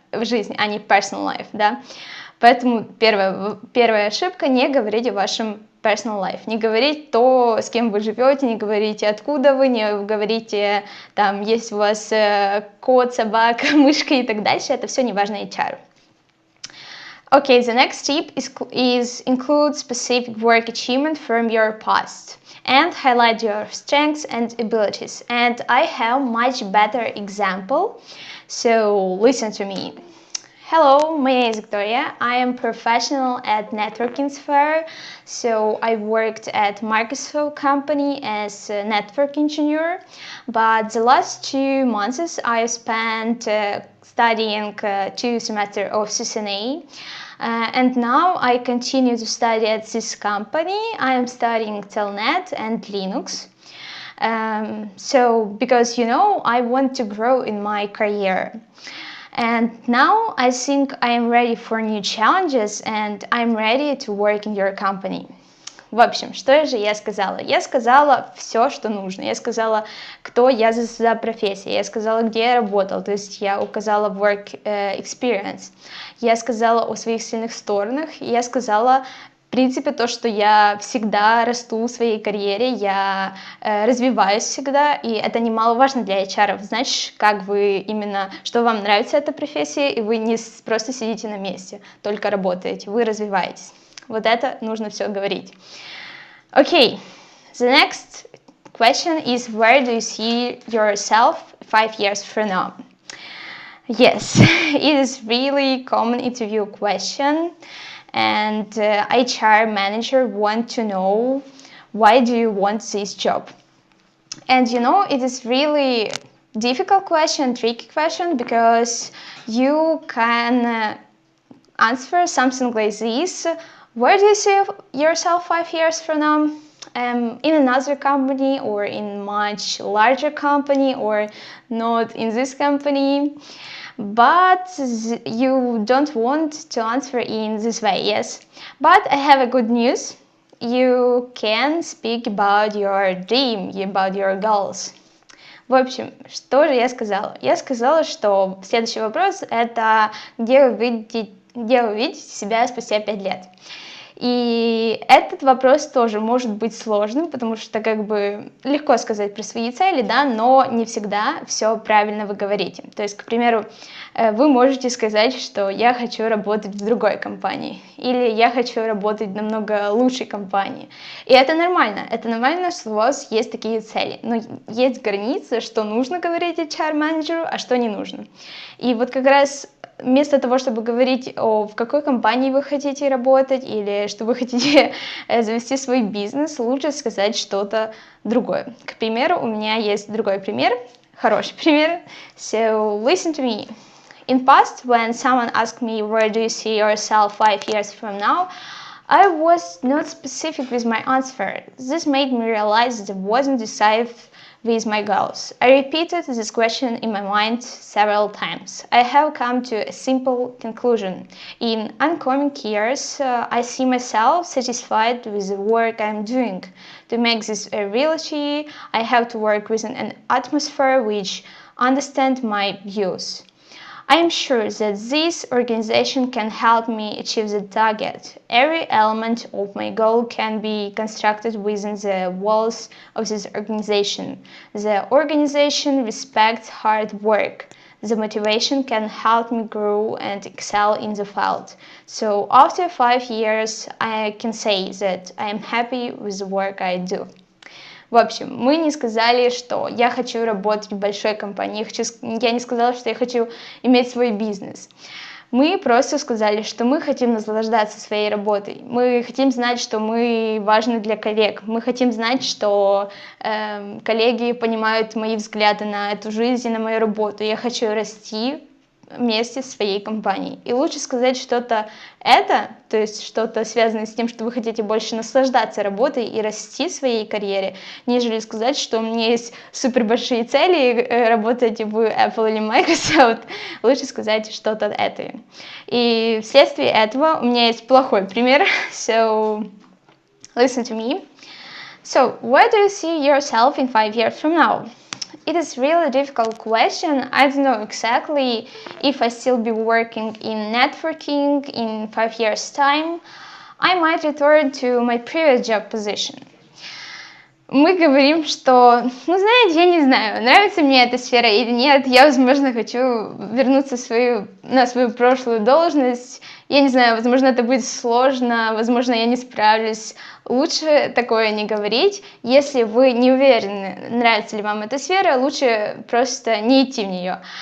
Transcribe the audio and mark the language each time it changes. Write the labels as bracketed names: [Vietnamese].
[Russian] в жизнь, а не [English] personal life, [Russian] да. Поэтому первая ошибка — не говорить о вашем personal life, не говорить то, с кем вы живете, не говорите, откуда вы, не говорите, там, есть у вас кот, собака, мышка и так дальше, это все не важно HR. [English] Okay, the next tip is include specific work achievement from your past and highlight your strengths and abilities. And I have much better example, so listen to me. Hello, my name is Victoria. I am professional at networking sphere, so I worked at Microsoft company as a network engineer, but the last 2 months I spent studying 2 semesters of CCNA. And now I continue to study at this company. I am studying Telnet and Linux. So because I want to grow in my career. And now I think I am ready for new challenges and I'm ready to work in your company. [Russian] В общем, что же я сказала? Я сказала все, что нужно. Я сказала, кто я за профессия. Я сказала, где я работала. То есть я указала [English] work experience. [Russian] Я сказала о своих сильных сторонах. Я сказала, в принципе, то, что я всегда расту в своей карьере, я развиваюсь всегда, и это немаловажно для HR. Значит, как вы именно, что вам нравится эта профессия, и вы не просто сидите на месте, только работаете, вы развиваетесь. Вот это нужно все говорить. [English] Okay, the next question is, where do you see yourself 5 years from now? Yes, it is really common interview question, and HR manager want to know, why do you want this job? And it is really difficult question, tricky question, because you can answer something like this. Where do you see yourself 5 years from now? In another company, or in much larger company, or not in this company? But you don't want to answer in this way, yes? But I have a good news. You can speak about your dream, about your goals. [Russian] В общем, что же я сказала? Я сказала, что следующий вопрос — это где вы видите себя спустя 5 лет. И этот вопрос тоже может быть сложным, потому что легко сказать про свои цели, да, но не всегда все правильно вы говорите. То есть, к примеру, вы можете сказать, что я хочу работать в другой компании, или я хочу работать в намного лучшей компании. И это нормально, что у вас есть такие цели, но есть границы, что нужно говорить HR-менеджеру, а что не нужно. И вот как раз вместо того, чтобы говорить в какой компании вы хотите работать или что вы хотите завести свой бизнес, лучше сказать что-то другое. К примеру, у меня есть другой пример, хороший пример. [English] So listen to me. In past, when someone asked me, where do you see yourself 5 years from now, I was not specific with my answer. This made me realize that I wasn't decisive with my goals. I repeated this question in my mind several times. I have come to a simple conclusion. In oncoming years, I see myself satisfied with the work I'm doing. To make this a reality, I have to work within an atmosphere which understands my views. I am sure that this organization can help me achieve the target. Every element of my goal can be constructed within the walls of this organization. The organization respects hard work. The motivation can help me grow and excel in the field. So after 5 years, I can say that I am happy with the work I do. [Russian] В общем, мы не сказали, что я хочу работать в большой компании, я не сказала, что я хочу иметь свой бизнес. Мы просто сказали, что мы хотим наслаждаться своей работой, мы хотим знать, что мы важны для коллег, мы хотим знать, что коллеги понимают мои взгляды на эту жизнь и на мою работу, я хочу расти вместе с своей компанией. И лучше сказать что-то то есть что-то связанное с тем, что вы хотите больше наслаждаться работой и расти в своей карьере, нежели сказать, что у меня есть супер большие цели, работать в Apple или Microsoft. Лучше сказать что-то это. И вследствие этого у меня есть плохой пример. [English] So, listen to me. So, where do you see yourself in 5 years from now? It is really difficult question. I don't know exactly if I still be working in networking in 5 years time. I might return to my previous job position. [Russian] Мы говорим, что, знаете, я не знаю, нравится мне эта сфера или нет, я, возможно, хочу вернуться на свою прошлую должность, я не знаю, возможно, это будет сложно, возможно, я не справлюсь. Лучше такое не говорить. Если вы не уверены, нравится ли вам эта сфера, лучше просто не идти в нее.